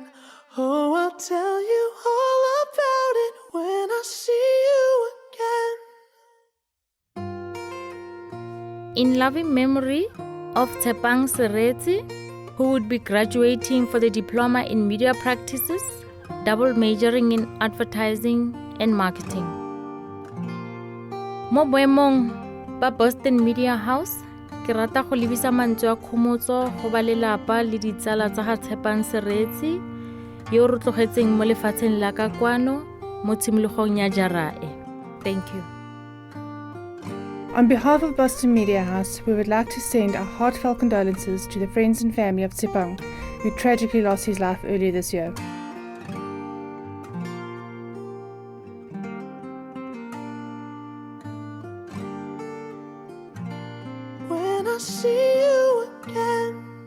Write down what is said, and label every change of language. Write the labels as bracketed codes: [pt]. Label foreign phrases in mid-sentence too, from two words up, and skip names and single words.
[en] Oh, I'll tell you all about it when I see you again. in loving memory of Tshepang Seretse, who would be graduating for the Diploma in Media Practices, double majoring in Advertising and Marketing. [tn] Mo boemong ba Boston Media House, ke rata go lebisa mantswe a khomotso go ba lelapa le ditsala tsa ga Tshepang Seretse yo re tlogetseng mo lefatsheng la ka kwano mo tshimologong ya jara e. [en] Thank you. On behalf of Boston Media House, we would like to send our heartfelt condolences to the friends and family of Tshepang, who tragically lost his life earlier this year. When I see you again.